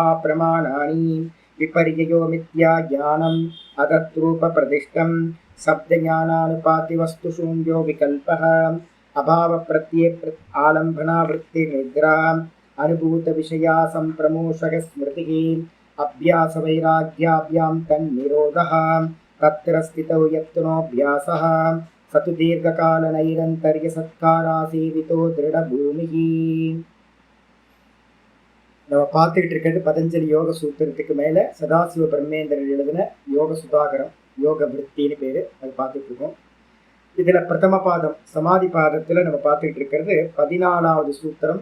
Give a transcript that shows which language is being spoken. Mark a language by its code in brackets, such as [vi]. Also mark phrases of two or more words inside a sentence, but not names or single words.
[sa] प्रमाणानि विपर्ययो मिथ्या ज्ञानम् अदत्रूपप्रदिष्टं शब्दज्ञानानुपातिवस्तुशून्यो विकल्पः अभावप्रत्यय आलम्बनावृत्तिनिद्रा अनुभूतविषया सम्प्रमोषः स्मृतिः अभ्यासवैराग्याभ्यां तन्निरोधः तत्र स्थितौ यत्नोऽभ्यासः स तु दीर्घकालनैरन्तर्यसत्कारासेवितो दृढभूमिः। [ta] நம்ம பார்த்துக்கிட்டு இருக்கிறது பதஞ்சலி யோக சூத்திரத்துக்கு மேலே சதாசிவ பிரம்மேந்திரர் எழுதின யோக சுதாகரம் யோக விருத்தின்னு பேர். அது பார்த்துட்டு இருக்கோம். இதில் பிரதம பாதம் சமாதி பாதத்தில் நம்ம பார்த்துக்கிட்டு இருக்கிறது 14வது சூத்திரம்.